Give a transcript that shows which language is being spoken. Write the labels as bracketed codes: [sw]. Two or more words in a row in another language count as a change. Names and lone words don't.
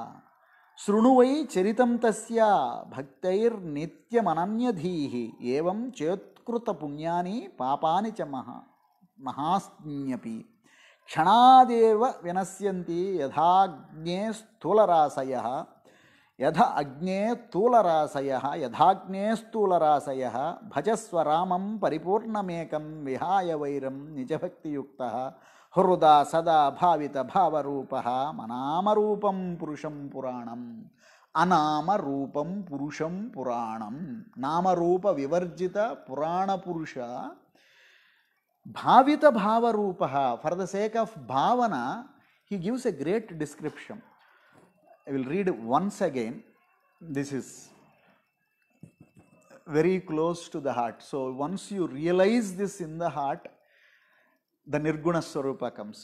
[sa] Srunuvai charitam tasya bhaktair nityamananyadhihi evam chetkruta punyani papani cha mahasnyapi kshanadeva vinasyanti yadhagne sthularasayah yadhagne sthularasayah bhajasva ramam paripurnamekam vihaya vairam nijabhakti yuktah హృదా సదా భావిత భావరూప అనామరూపం పురుషం పురాణం. అనామరూపం పురుషం పురాణం. నామరూప వివర్జిత పురాణ పురుష భావిత భావరూప. [en] for the sake of భావన he gives a great description. I will read once again. This is very close to the heart. So once you realize this in the heart, the Nirguna Swarupa comes.